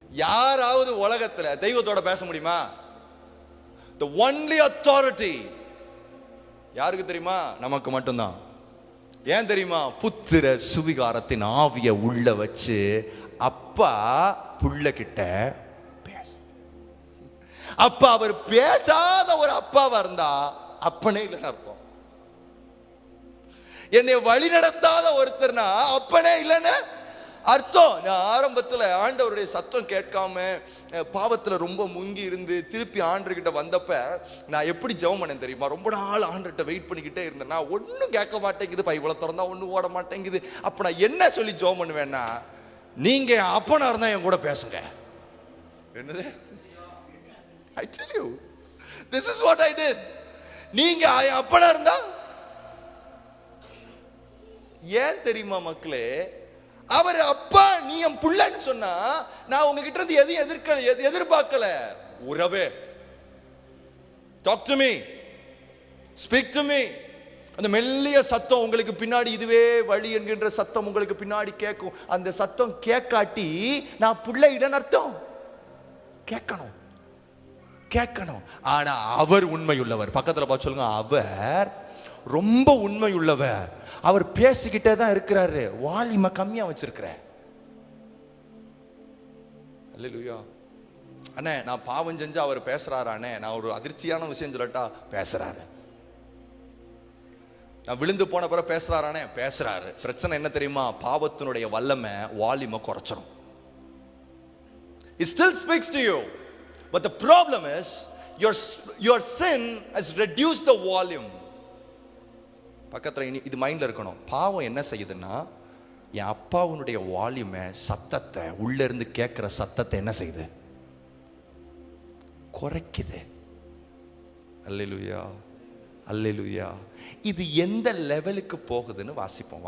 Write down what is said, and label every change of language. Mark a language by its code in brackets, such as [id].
[ta] யாராவது உலகத்துல தெய்வத்தோட பேச முடியுமா? [en] The only authority [ta] யாருக்கு தெரியுமா? நமக்கு மட்டும்தான். ஏன் தெரியுமா? புத்திர சுவிகாரத்தின் ஆவிய உள்ள வச்சு அப்பா புள்ள கிட்ட பேச. அப்பா அவர் பேசாத ஒரு அப்பாவா இருந்தா அப்பனே இல்லைன்னு அர்த்தம். என்னை வழி நடத்தாத ஒருத்தர்னா அப்பனே இல்லைன்னு அர்த்தம். நான் ஆரம்பத்துல ஆண்டவருடைய சத்தம் கேட்காம பாவத்துல ரொம்ப முங்கி இருந்து திருப்பி ஆண்டர்கிட்ட வந்தப்ப நான் எப்படி ஜெபம் பண்ணேன் தெரியுமா? ரொம்ப நாள் ஆண்டர்கிட்ட வெயிட் பண்ணிக்கிட்டே இருந்தேன். நான் ஒன்னும் கேட்க மாட்டேங்குது, பைபிளை திறந்தா ஒன்னும் ஓட மாட்டேங்குது. அப்ப நான் என்ன சொல்லி ஜெபம் பண்ணுவேன்னா, நீங்க அப்பனா இருந்தா என் கூட பேசுங்க. என்னது? [en] I tell you, this is what I did. [ta] நீங்க அப்பனா இருந்தா ஏன் தெரியுமா மக்களே? அவர் அப்பா நீ என் புள்ளன்னு சொன்னா நான் உங்ககிட்ட இருந்து எதையும் எதிர்பார்க்கல. உறவே. [en] Talk to me, speak to me. [ta] அந்த மெல்லிய சத்தம் உங்களுக்கு பின்னாடி, இதுவே வழி என்கின்ற சத்தம் உங்களுக்கு பின்னாடி கேட்கும். அந்த சத்தம் கேட்காட்டி நான் புள்ள இல்லைன்னு அர்த்தம். கேட்கணும், கேட்கணும். ஆனா அவர் உண்மையுள்ளவர். பக்கத்துல பார்த்து சொல்லுங்க, அவர் ரொம்ப உண்மையுள்ளவர். அவர் பேசிக்கிட்டே தான் இருக்கிறாரு. வால்யூமை கம்மியா வச்சிருக்கிற. அல்லேலூயா. அண்ணே நான் பாவம் செஞ்சு அவர் பேசுறாரு. அண்ணே நான் ஒரு அதிர்ச்சியான விஷயம் சொல்லட்டா, பேசுறாரு. நான் விழுந்து போன பிறகு பேசுறாரானே, பேசுறாரு. பிரச்சனை என்ன தெரியுமா? பாவத்தினுடைய வல்லமை வால்யூமை குறைச்சிரும். [en] It still speaks to you, but the problem is your sin has reduced the volume. [ta] பக்கத்துல இது மைண்ட்ல இருக்கணும். பாவம் என்ன செய்யுதுன்னா, என் அப்பாவுடைய வால்யூமை, சத்தத்தை, உள்ள இருந்து கேட்கிற சத்தத்தை என்ன செய்யுது? குறைக்குது. அல்லேலூயா, அல்லேலூயா. இது எந்த லெவலுக்கு போகுதுன்னு வாசிப்போம்.